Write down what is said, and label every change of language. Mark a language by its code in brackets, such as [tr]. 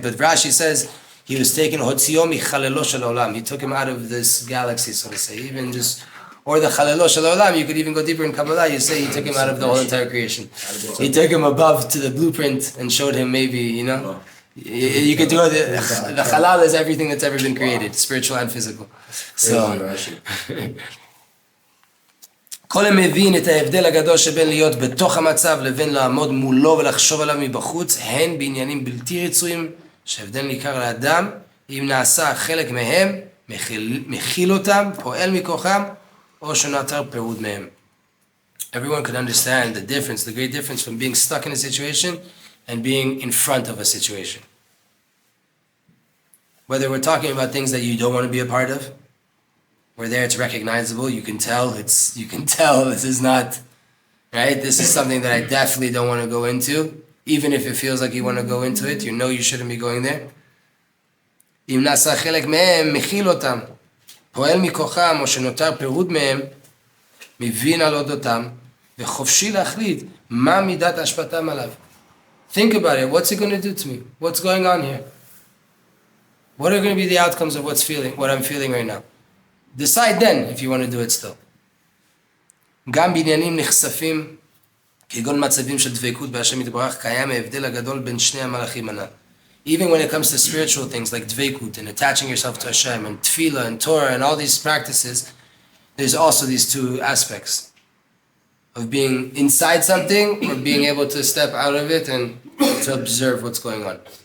[en] But Rashi says, he was taken, he took him out of this galaxy, so to say, even just... Or the Chalelo Shel Olam, you could even go deeper in Kabbalah, you say he took him out of the whole entire creation. He took him above to the blueprint and showed him maybe, you could do the Halal is everything that's ever been created, spiritual and physical. [he] So, כל המבין את ההבדל הגדול שבין להיות בתוך המצב לבין לעמוד מולו ולחשוב עליו מבחוץ, הן בעניינים בלתי רצויים שהבדל ניכר לאדם, אם נעשה חלק מהם, מכיל אותם, פועל מכוחם, או שנותר פירוד מהם. [en] everyone could understand the difference, the great difference from being stuck in a situation and being in front of a situation. Whether we're talking about things that you don't want to be a part of, where there it's recognizable, you can tell this is not, right? This is something that I definitely don't want to go into, even if it feels like you want to go into it, you know you shouldn't be going there. [he] אם נעשה חלק מהם, מכיל אותם, פועל מכוחם, או שנותר פירוד מהם, מבין על אודותם, וחופשי להחליט מה מידת השפעתם עליו. [en] Think about it. What's it going to do to me? What's going on here? What are going to be the outcomes of what I'm feeling right now? Decide then if you want to do it still. [he] גם בעניינים נחשפים, כגון מצבים של דבקות בהשם יתברך, קיים ההבדל הגדול בין שני המלאכים הנ"ל. [en] Even when it comes to spiritual things like dvekut and attaching yourself to Hashem and tefillah and Torah and all these practices, there's also these two aspects of being inside something or being able to step out of it and to observe what's going on.